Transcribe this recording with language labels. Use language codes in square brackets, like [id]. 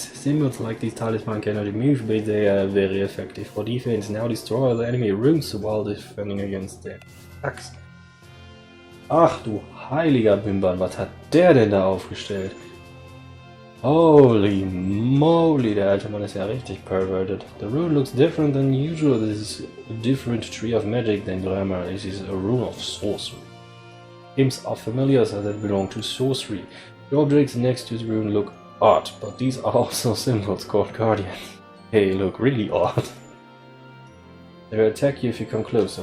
[en] Symbols like these talisman cannot remove, but they are very effective for defense. Now destroy the enemy runes while defending against their attacks. [de] Ach du heiliger Bimbern, was hat der denn da aufgestellt? [en] Holy moly, [de] der alte Mann ist ja richtig perverted. [en] The rune looks different than usual. This is a different tree of magic than grammar. This is a rune of sorcery. Imps are familiars that belong to sorcery. The objects next to the rune look odd, but these are also symbols called guardians. They look really odd. They will attack you if you come closer.